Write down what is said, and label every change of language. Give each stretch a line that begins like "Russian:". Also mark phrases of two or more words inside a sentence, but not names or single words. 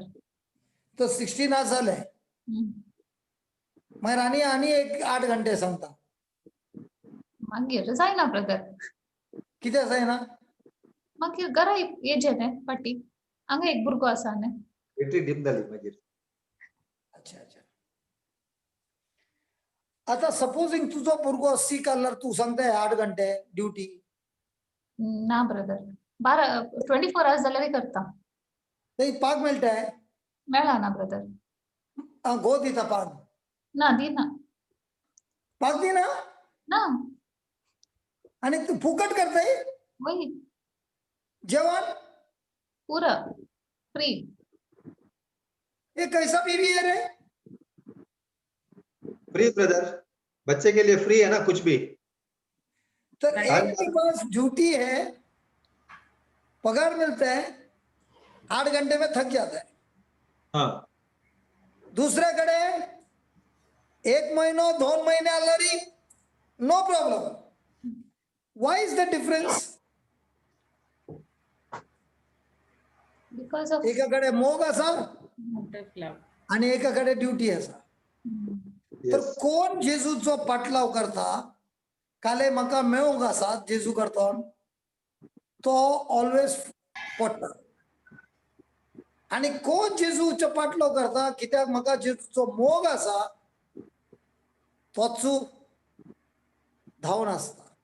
Konkani: तर 16 आज झाले, मागीर आणि एक 8 घंटे सांगता. मागीर जायना ब्रदर. कितें जायना? मागीर घरा येजे न्ही फाटी, हांगा एक भुरगो आसा न्ही. बॅटरी डिम जाली मागीर.
Hindi: अच्छा अच्छा.
Konkani: आता सपोजिंग तुझो भुरगो सीक आसल्यार तू सांगताय 8 घंटे ड्युटी? ना ब्रदर, 24 आवर्स जाल्यार करता. थंय पाग मेळटाय? मेळना ब्रदर. गो दिता पाग? ना दिना. पाग दिना? ना आणि तू फुकट करताय
Hindi: वही
Konkani: जेवण?
Hindi: पूरा फ्री. ये कैसा बिहेवियर है?
English: free brother,
Hindi: बच्चे के लिए फ्री है ना कुछ भी. तो
English: Right.
Hindi: एक के पास ड्यूटी है, पगार मिलता है, 8 घंटे में थक जाता है. हाँ,
Konkani: दुसऱ्याकडे 1 महिना 2 महिने आल्यारी
English: no problem. why is the difference? because of
Konkani: एकाकडे मोग असा
English: लव.
Konkani: आणि एकाकडे ड्युटी असा. तर
English: yes.
Konkani: कोण जेजूचो पाटलाव करता, काले म्हाका मेळूंक आसा जेजू करता, तो ऑलवेज पडटा. आणि कोण जेजूचो पाटलाव करता कित्याक म्हाका जेजूचो मोग आसा, तोच धांवन आसता.